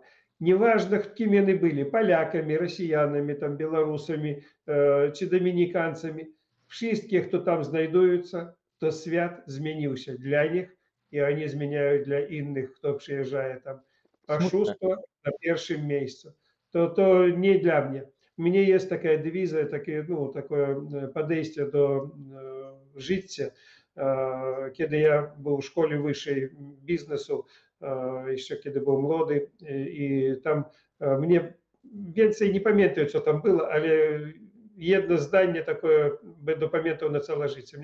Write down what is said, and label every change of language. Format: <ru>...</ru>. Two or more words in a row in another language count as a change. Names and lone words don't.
<pl>Nieważne, kim oni byli, Polakami, Rosjanami, tam, Białorusami, czy Dominikańcami. Wszystkie, kto tam znajdują, to świat zmienił się dla nich i oni zmieniają dla innych, kto przyjeżdża tam. Oszustwo na pierwszym miejscu. To nie dla mnie.</pl> <ru>У меня есть такая девиза, такое</ru> <pl>podejście do życia. Kiedy ja był w szkole wyższej biznesu, jeszcze kiedy był młody i tam mnie więcej nie pamiętam, co tam było, ale jedno zdanie takie będę pamiętał na całe życie.</pl>